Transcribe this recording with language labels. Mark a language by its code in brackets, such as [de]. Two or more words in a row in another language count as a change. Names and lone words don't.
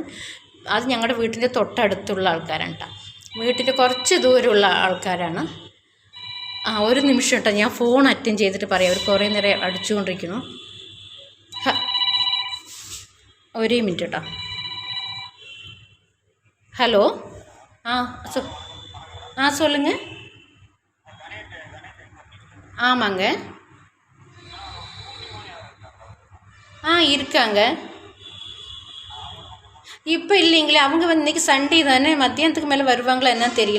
[ml] അത് ഞങ്ങളുടെ വീട്ടിൻ്റെ തൊട്ടടുത്തുള്ള ആൾക്കാരാണ് കേട്ടോ, വീട്ടിൽ കുറച്ച് ദൂരമുള്ള ആൾക്കാരാണ്. ഒരു നിമിഷം കേട്ടോ, ഞാൻ ഫോൺ അറ്റൻഡ് ചെയ്തിട്ട് പറയാം. അവർ കുറേ നേരം അടിച്ചുകൊണ്ടിരിക്കുന്നു. ഒരു മിനിറ്റ് കേട്ടോ. ഹലോ. [ta] சொல்லுங்க. ஆமாங்க. இருக்காங்க. இப்போ இல்லைங்களே, அவங்க இன்றைக்கி சண்டே தானே, மத்தியானத்துக்கு மேலே வருவாங்களா என்னன்னு தெரியல.